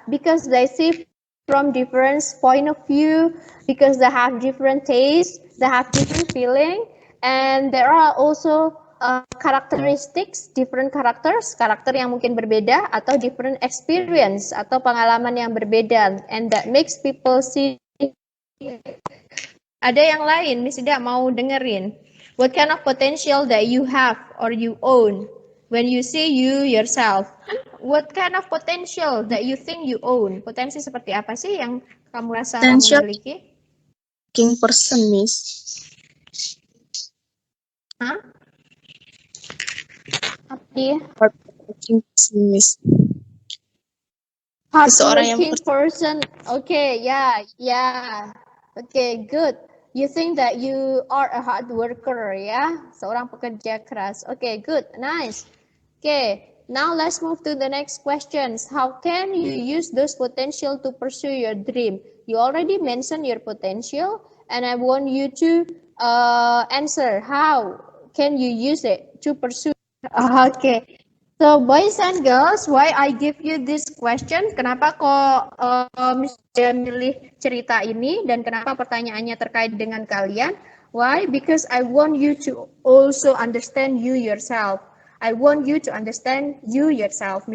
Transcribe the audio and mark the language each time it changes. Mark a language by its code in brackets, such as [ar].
[en] Because they see from different point of view, because they have different taste, they have different feeling, and there are also characteristics, different characters, [id] karakter yang mungkin berbeda, [en] atau different experience, [id] atau pengalaman yang berbeda, [en] and that makes people see [id] Ada yang lain, Miss Ida mau dengerin. [en] What kind of potential that you have or you own when you see you yourself? What kind of potential that you think you own? [id] Potensi seperti apa sih yang kamu rasa kamu [en] Potential [id] miliki? [en] King person, Miss. Hah? Hardworking person, Miss. [id] Seseorang yang [en] Hardworking person. Okay, yeah. Okay, good. You think that you are a hard worker, ya? [id] Seorang pekerja keras. [en] Okay, good, nice. Okay, now let's move to the next questions. How can you use those potential to pursue your dream? You already mentioned your potential, and I want you to answer how can you use it to pursue. Okay. So boys and girls, why I give you this question? [id] Kenapa kok Misalnya milih cerita ini dan kenapa pertanyaannya terkait dengan kalian? [en] Why? Because I want you to also understand you yourself. I want you to understand you yourself.